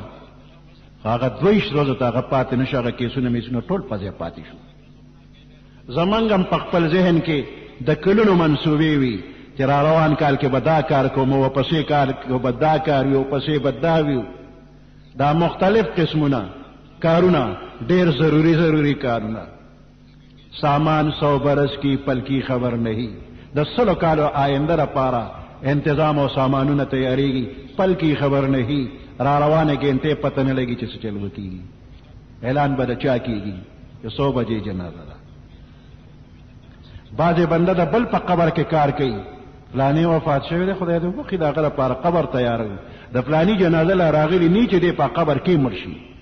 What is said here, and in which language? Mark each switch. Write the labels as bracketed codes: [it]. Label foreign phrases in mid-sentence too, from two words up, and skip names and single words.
[ps] هغه دوی ورځو ته هغه پاتې نه شو هغه کیسونه میسونه ټول په ځای پاتې شو زمونږ هم په خپل ذهن کې د کلونو منصوبې وي چې را روان کال کې به دا کار کوم ورپسې کار کې به دا کار وي ورپسې به دا وي دا مختلف قسمونه کارونه ډېر ضروري کارونه سامان [ur] 100 برس کی پل کی خبر نہیں [ps] د 100 کالو آینده لپاره انتظام او سامانونه تیاریږي [ur] پل کی خبر نہیں [ps] را روانه ګنټې پته نه لګي چې څه چل وکړي اعلان به د چا کېږي چې 100 بجې جنازه ده بعضې بنده د بل په قبر کې کار کوي فلانی وفات شوی دی خدای دې وبخي د هغه لپاره قبر تیاروي د فلانی جنازه لا راغلي نه چې دی په قبر کې مړ شي